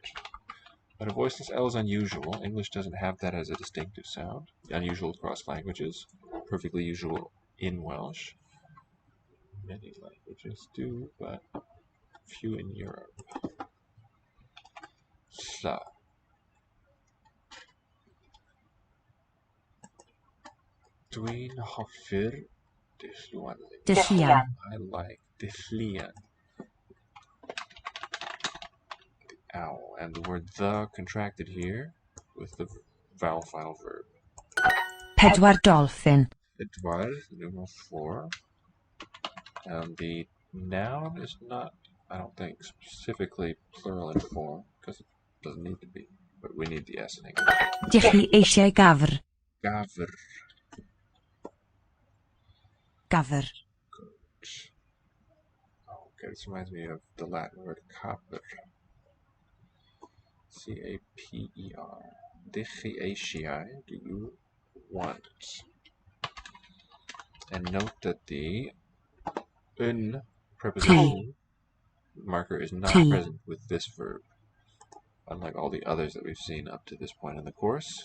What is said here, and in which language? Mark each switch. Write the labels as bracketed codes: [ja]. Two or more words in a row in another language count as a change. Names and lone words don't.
[en] But a voiceless L is unusual. English doesn't have that as a distinctive sound. Unusual across languages. Perfectly usual in Welsh. Many languages do, but few in Europe. So. [cy] Dwi'n hoffi'r dylluan. Dylluan. [en] I like dylluan. Owl, and the word the contracted here with the vowel final verb. [cy] Pedwar dolphin. Pedwar, [en] numeral 4. And the noun is not, I don't think, specifically plural in form, because it doesn't need to be, but we need the S in English. [cy] Dych chi eisiau gafr? Gafr. Gafr. [en] Good. Okay, this reminds me of the Latin word caper. C-A-P-E-R. Day58, do you want? And note that the un preposition marker is not present with this verb, unlike all the others that we've seen up to this point in the course.